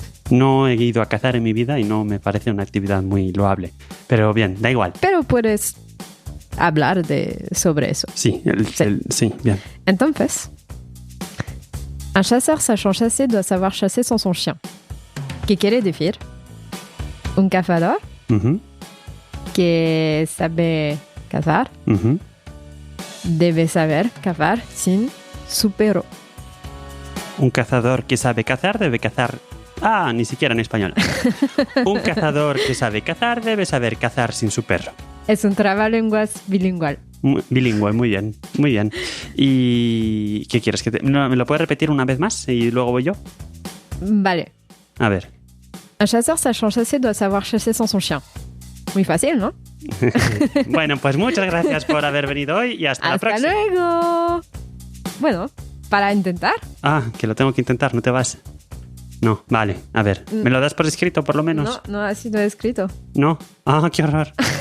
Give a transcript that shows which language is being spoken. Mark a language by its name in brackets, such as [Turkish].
[Spanish] No he ido a cazar en mi vida y no me parece una actividad muy loable. Pero bien, da igual. Pero puedes hablar sobre eso. Sí, sí, bien. Entonces, [French] un chasseur sachant chasser doit savoir chasser sans son chien. [Spanish] ¿Qué quiere decir? Un cazador Uh-huh. que sabe cazar Uh-huh. debe saber cazar sin su perro. Un cazador que sabe cazar debe cazar... Ah, ni siquiera en español. Un cazador que sabe cazar debe saber cazar sin su perro. Es un trabalenguas bilingüe. Bilingüe, muy bien, muy bien. ¿Y qué quieres? No, ¿me lo puedes repetir una vez más y luego voy yo? Vale. A ver. [French] Un chasseur sachant chasser doit savoir chasser sans son chien. [Spanish] Muy fácil, ¿no? Bueno, pues muchas gracias por haber venido hoy y hasta la próxima. ¡Hasta luego! Bueno, para intentar. Ah, que lo tengo que intentar, ¿no te vas? No, vale, a ver. ¿Me lo das por escrito, por lo menos? No ha sido escrito. ¿No? Ah, qué horror.